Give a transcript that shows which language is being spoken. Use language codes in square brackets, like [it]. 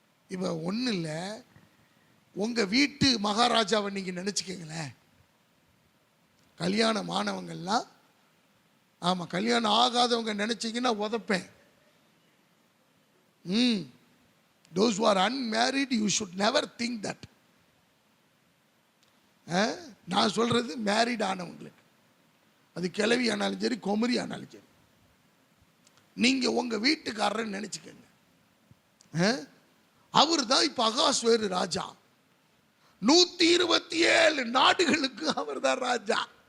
[ta] இப்போ ஒன்றும் இல்லை, உங்கள் வீட்டு மகாராஜாவை நீங்கள் நினச்சிக்கங்களேன். கல்யாணம் ஆனவங்கள்லாம், ஆமாம், கல்யாணம் ஆகாதவங்க நினச்சிங்கன்னா உதப்பேன். [en] Those who are unmarried, you should never think that. [ta] நான் சொல்கிறது மேரிட் ஆனவங்களுக்கு, அது கிழவி ஆனாலும் சரி குமரி ஆனாலும் சரி, நீங்கள் உங்கள் வீட்டுக்காரர் நினச்சிக்கங்க. அவர் தான் இப்போ அகாஸ்வேரு ராஜா. 127 நாடுகளுக்கு அவர் தான் ராஜா.